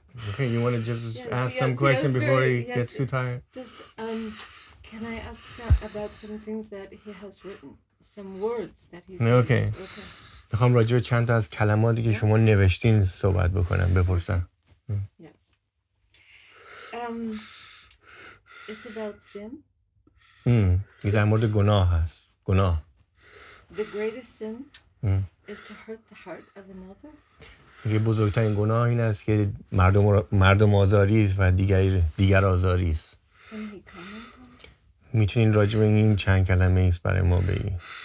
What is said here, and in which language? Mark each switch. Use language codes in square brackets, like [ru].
[en] Okay, you want to just ask some question before he gets too tired? Just, can I ask about some things that he has written? Some words that he's Okay. [fa] میخوام راجع به چند تا از کلماتی که شما نوشتین صحبت بکنم، بپرسم. [en] Yes. It's about sin. [fa] این در مورد گناه هست. گناه. [en] The greatest sin is to hurt the heart of another. [fa] یه بزرگترین گناه این است که مردم آزاری است و دیگر آزاری است. [en] Can we comment on? [fa] میتونین راجع به این چند کلمه ایست برای ما بگی؟